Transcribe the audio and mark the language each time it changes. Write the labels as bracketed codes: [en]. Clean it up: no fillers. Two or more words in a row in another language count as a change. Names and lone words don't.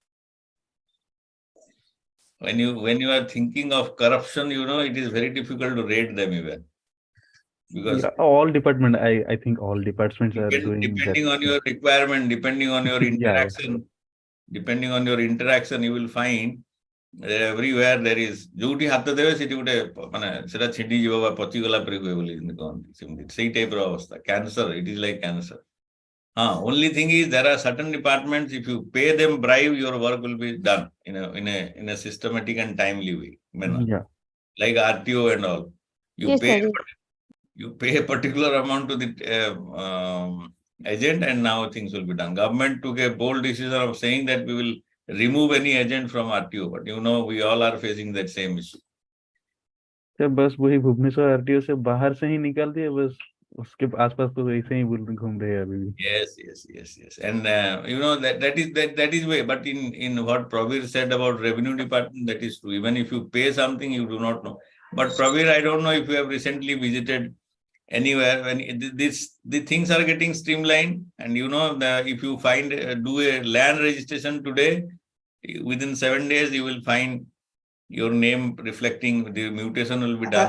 [en] when you are thinking of corruption, it is very difficult to rate them even. Because All department, I think all departments are doing that. depending on your requirement, depending on your interaction, you will find that everywhere there is [or] ଯୋଉଠି ହାତ ଦେବେ ସେଠି ଗୋଟେ ମାନେ ସେଟା ଛିଣ୍ଡି ଯିବ ବା ପଚିଗଲା ପରି ହୁଏ ବୋଲି କହନ୍ତି ସେମିତି ସେଇ ଟାଇପର ଅବସ୍ଥା କ୍ୟାନ୍ସର [en] it is like cancer. Only thing is there are certain departments, if you pay them bribe, your work will be done in a systematic and timely way. Yeah. Like RTO and all. You pay a particular amount to the agent, and now things will be done. Government took a bold decision of saying that we will remove any agent from RTO, but we all are facing that same issue. [hi] सर बस वही भुवनेश्वर आरटीओ से बाहर से ही निकाल दिए, बस उसके आसपास तो ऐसे ही घूम रहे हैं अभी भी. [en] Yes. And that is way. But in what Pravir said about revenue department, that is true. Even if you pay something, you do not know. But Pravir, I don't know if you have recently visited anywhere when the things are getting streamlined, and if you do a land registration today, within 7 days you will find your name reflecting, the mutation will be done.